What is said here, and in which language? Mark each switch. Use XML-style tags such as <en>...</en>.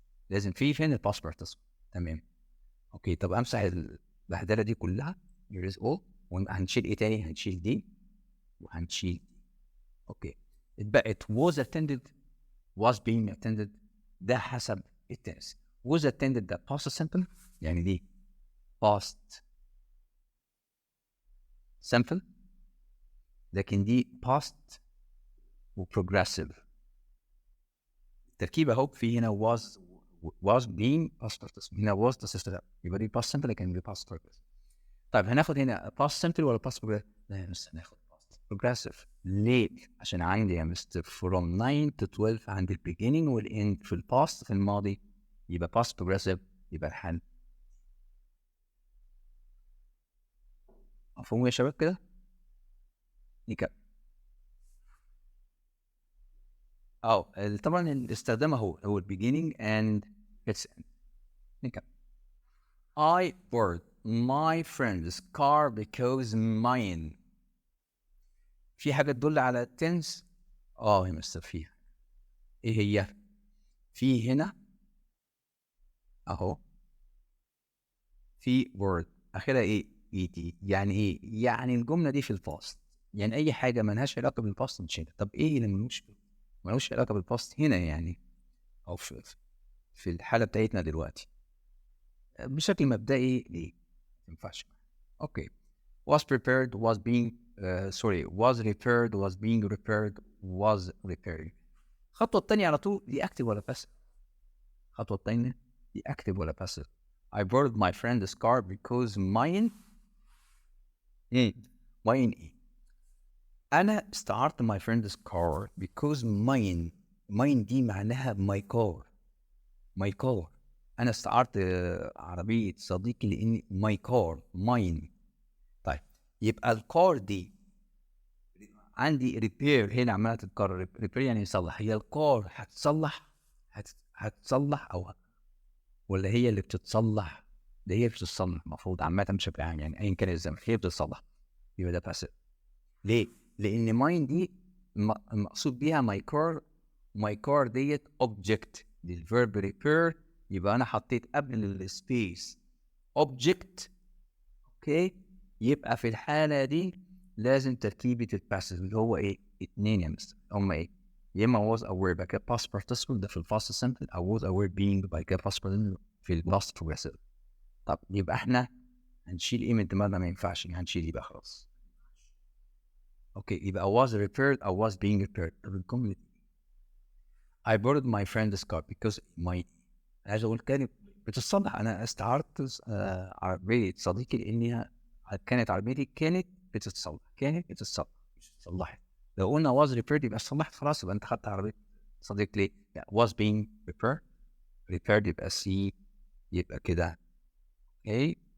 <ar>لازم فين الباست بارتيسيبل. تمام. اوكي، طب امسح البهدله دي كلها، here is all، وهنشيل ايه تاني؟ هنشيل دي وهنشيل دي. اوكي، اتبقت was attended was being attended، ده حسب التنس. was attended ده past simple، يعني دي past simple، لكن دي past وprogressive. التركيب اهو، في هنا was being past participle، هنا was تصريف، يبقى دي past simple لكن دي past progressive. طيب هناخد هنا past simple ولا past progressive؟ لا يا مستر هناخد past progressive. ليه؟ عشان عندي يا مستر from 9 to 12 عندي ال beginning وال end في الباست في الماضي، يبقى past progressive، يبقى الحل. مفهوم يا شباب كده؟ نكمل. طبعا الاستخدام هو ال beginning and its end. نكمل.</ar> <en>I borrowed my friend's car because mine.</en> <ar>في حاجة تدل على التنس؟ يا مستر فيها. ايه هي؟ في هنا اهو في word اخرها ايه؟ et. يعني ايه؟ يعني الجملة دي في الباست، يعني اي حاجة ملهاش علاقة بالباست نشيلها. طب ايه اللي ملوش علاقة بالباست هنا يعني، او في الحالة بتاعتنا دلوقتي بشكل مبدئي؟ ليه؟ ما ينفعش.</ar> <en>Okay, was prepared was being was repaired was being repaired was repairing.</en> <ar>الخطوة الثانية على طول دي active ولا passive؟ الخطوة الثانية دي active ولا passive؟ I borrowed my friend's car because mine mine ايه؟ أنا استعرت my friend's car because mine دي معناها my car. أنا استعرت عربية صديقي لأن my car mine. طيب يبقى الكار دي عندي ريبير هنا عماله تتكرر. ريبير يعني يصلح. هي الكار هتصلح او ولا هي اللي بتتصلح؟ ده هي بتتصلح المفروض عامه بشكل عام، يعني ايا كان الزمن هي بتتصلح. يبقى ده باسيف. ليه؟ لان ماين دي المقصود بيها ماي كار ديت اوبجكت للفيرب ريبير، يبقى انا حطيت قبل السبيس اوبجكت. اوكي، يبقى في الحاله دي لازم تركيبه الباسيف اللي هو ايه؟ اتنين يا مستر. هما ايه؟ يا اما was aware بعد كده past participle ده في الباست سمبل، او was aware being بعد كده past participle في الباست progressive. طب يبقى احنا هنشيل ايه من دماغنا؟ ما ينفعش، هنشيل يبقى خلاص.</ar> <en>Okay, يبقى was repaired او was being repaired.</en> <ar>طب الجمله دي I borrowed my friend's car because my عايز اقول كانت بتتصلح. انا استعرت عربيه صديقي لانها كانت عربيتي كانت بتتصلح مش اتصلحت. لو قلنا was repaired يبقى اتصلحت خلاص، يبقى انت خدت عربيه صديق ليه؟ يعني was being repaired يبقى سي، يبقى كده ايه.</ar>